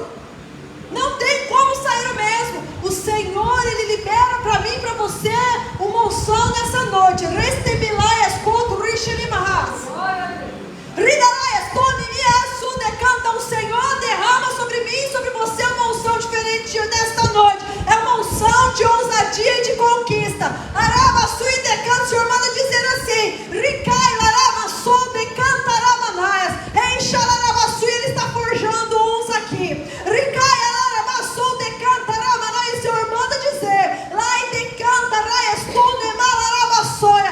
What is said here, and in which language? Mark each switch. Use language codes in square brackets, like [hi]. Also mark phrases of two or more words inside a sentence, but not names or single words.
[pt] Não tem como sair o mesmo. O Senhor, Ele libera para mim e para você uma unção nessa noite. O Senhor derrama sobre mim e sobre você uma unção diferente nesta noite. É uma unção de ousadia e de conquista. Araba, sui, decanta. O Senhor manda dizer assim: Ricai, laraba, sou, decanta, aramanaias. Enxalaraba, sui, Ele está forjando uns aqui. Ricai, laraba, sou, decanta, aramanaias. O Senhor manda dizer: Lai, decanta, raias, tu, nemalaraba, soia.